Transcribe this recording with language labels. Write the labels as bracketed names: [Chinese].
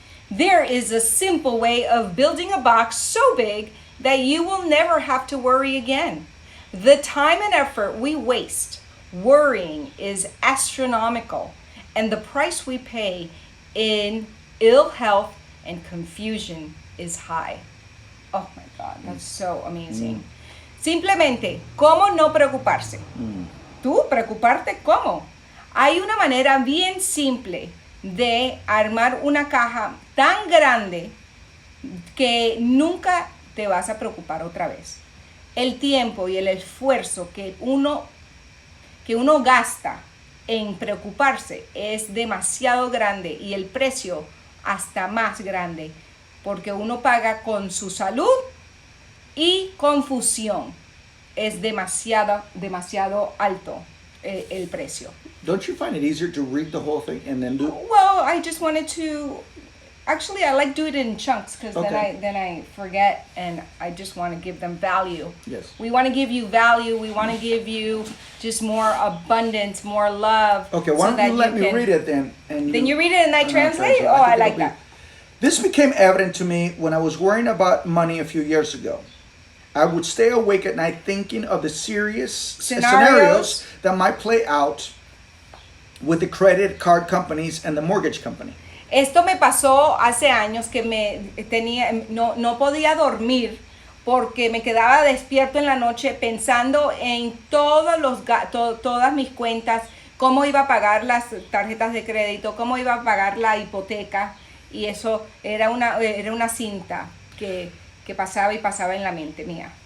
[English] There is a simple way of building a box so big that you will never have to worry again. The time and effort we waste worrying is astronomical, and the price we pay in ill health and confusion is high. Oh my God, that's so amazing. [Spanish] Simplemente, ¿cómo no preocuparse? ¿Tú preocuparte cómo? Hay una manera bien simple de armar una caja tan grande que nunca te vas a preocupar otra vez. El tiempo y el esfuerzo que uno gasta en preocuparse es demasiado grande y el precio hasta más grande porque uno paga con su salud y confusión. Es demasiado alto el precio. [English] Don't you find it easier to read the whole thing and then do? Well, I just wanted to. Actually, I like do it in chunks because then I forget, and I just want to give them value. Yes. We want to give you value. We want to give you just more abundance, more love. Okay, why don't you let me read it then? And Then you read it and I translate? Oh, I like that. This became evident to me when I was worrying about money a few years ago. I would stay awake at night thinking of the serious scenarios that might play out with the credit card companies and the mortgage company. [Spanish] Esto me pasó hace años que no podía dormir porque me quedaba despierto en la noche pensando en todas mis cuentas, cómo iba a pagar las tarjetas de crédito, cómo iba a pagar la hipoteca, y eso era una cinta que pasaba y pasaba en la mente mía.